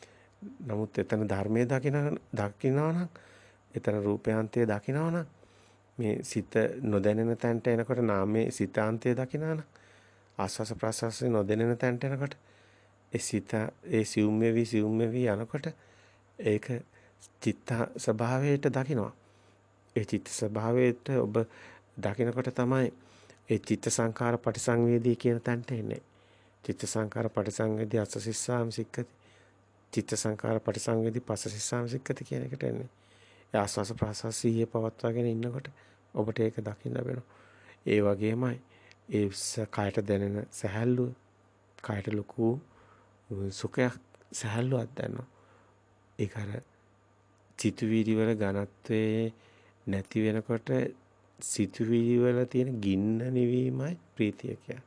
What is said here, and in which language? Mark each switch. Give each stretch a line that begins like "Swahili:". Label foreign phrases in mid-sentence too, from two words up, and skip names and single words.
Sinhala: නමුත් එතන ධර්මයේ දකිනවා නම් එතන රූපයන්තයේ දකිනවා නම් මේ සිත නොදැනෙන තැනට එනකොට නාමයේ සිතාන්තය දකිනාන ආස්වාස ප්‍රාස්වාසයේ නොදැනෙන තැනට එනකොට ඒ සිත ඒ සිවුම් වෙවි යනකොට ඒක චිත්ත ස්වභාවයට දකිනවා. ඒ චිත්ත ස්වභාවයට ඔබ දකිනකොට තමයි ඒ
Pali: චිත්ත සංඛාර පටිසංවේදී
Sinhala: කියන තැනට එන්නේ.
Pali: චිත්ත සංඛාර පටිසංවේදී අසසිස්සාම සික්කති. චිත්ත සංඛාර පටිසංවේදී පසසිස්සාම සික්කති
Sinhala: කියන එකට එන්නේ. ඒ ආස්වාස ප්‍රාස්වාස සිහිය පවත්වාගෙන ඉන්නකොට ඔබට ඒක දකින්න ලැබෙනවා. ඒ වගේමයි ඒ කයට දැනෙන සැහැල්ලුව, කයට ලොකු සුඛයක් සැහැල්ලුවක් දැනෙනවා. ඒක අර සිතුවිලි වල ඝනත්වයේ නැති වෙනකොට සිතුවිලි වල තියෙන ගින්න නිවීමයි ප්‍රීතිය කියන්නේ.